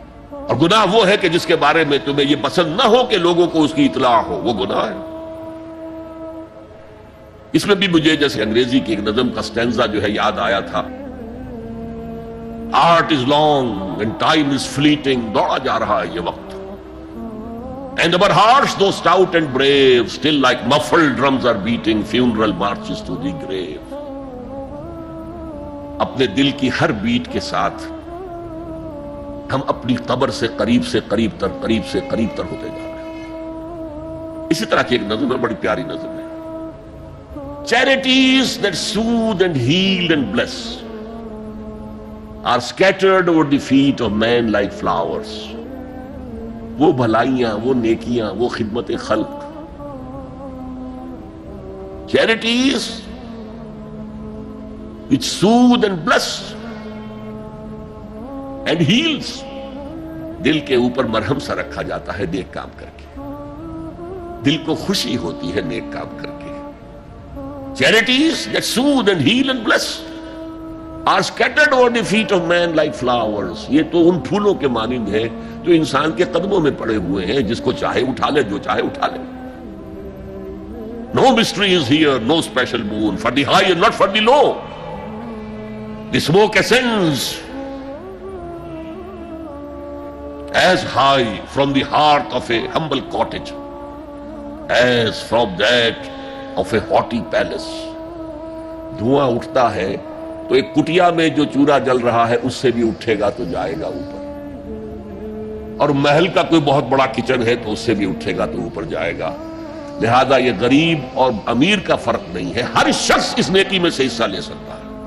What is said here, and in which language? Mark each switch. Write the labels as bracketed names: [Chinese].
[Urdu] اور گناہ وہ ہے کہ جس کے بارے میں تمہیں یہ پسند نہ ہو کہ لوگوں کو اس کی اطلاع ہو، وہ گناہ ہے. اس میں بھی مجھے جیسے انگریزی کی ایک نظم کا سٹینزا جو ہے یاد آیا تھا، [English] Art is long and time is fleeting. [Urdu] دوڑا جا رہا ہے یہ وقت. [English] And our hearts, though stout and brave, still like muffled drums are beating funeral marches to the grave. [Urdu] اپنے دل کی ہر بیٹ کے ساتھ ہم اپنی قبر سے قریب سے قریب تر، قریب سے قریب تر ہوتے جا رہے ہیں. اسی طرح کی ایک نظم ہے، بڑی پیاری نظم ہے. [English] Charities that soothe and heal and bless are scattered over the feet of men like flowers. [Urdu] وہ بھلائیاں، وہ نیکیاں، وہ خدمت خلق، [English] charities which soothe and bless and heals، [Urdu] دل کے اوپر مرہم سا رکھا جاتا ہے نیک کام کر کے. دل کو خوشی ہوتی ہے نیک کام کر کے. [English] charities that soothe and heal and bless are scattered over the feet of men like flowers. [Urdu] یہ تو ان پھولوں کے مانند ہے جو انسان کے قدموں میں پڑے ہوئے ہیں، جس کو چاہے اٹھا لے، جو چاہے اٹھا لے. [English] No mystery is here, no special boon for the high and not for the low. The smoke ascends as high from the hearth of a humble cottage as from that of a haughty palace. [Urdu] دھواں اٹھتا ہے تو ایک کٹیا میں جو چورا جل رہا ہے اس سے بھی اٹھے گا تو جائے گا اوپر، اور محل کا کوئی بہت بڑا کچن ہے تو اس سے بھی اٹھے گا تو اوپر جائے گا. لہذا یہ غریب اور امیر کا فرق نہیں ہے، ہر شخص اس نیکی میں سے حصہ لے سکتا ہے.